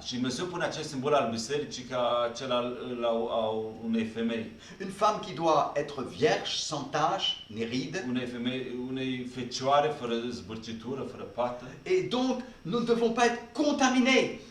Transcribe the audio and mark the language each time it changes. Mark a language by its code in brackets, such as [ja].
[ro] Și Dumnezeu pune acest simbol al bisericii ca cel al unei femei. [fr] Une femme qui doit être vierge, sans tache, ni ride. [ro] Unei fecioare fără zbârcitură, fără pată. [fr] Et donc, nous ne devons pas être contaminés